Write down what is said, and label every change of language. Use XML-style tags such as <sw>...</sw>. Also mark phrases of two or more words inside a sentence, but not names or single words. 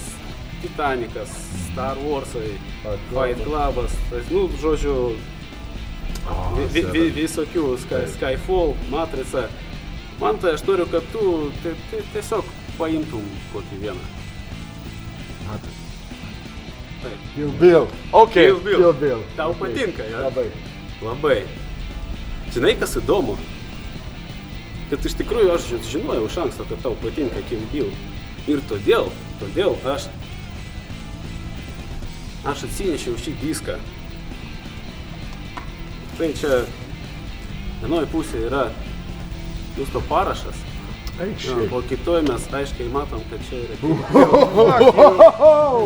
<lt>Titanikas, Star Warsai, Fight Clubas, žodžiu, visokių, Skyfall, Matrica. Man tai aš noriu, kad tu tiesiog paimtum kokį vieną. Taip. Kill Bill. Ok. Kill Bill. Tau patinka, ja? Labai. Žinai, kas įdomu? Kad iš tikrųjų aš žinojau iš anksto, kad tau patinka Kill Bill. Ir todėl aš atsinešiau šį diską. Tai čia vienoje pusėje yra Justo parašas, o kitoje mes aiškiai matom, kad čia yra Kill Bill.</lt>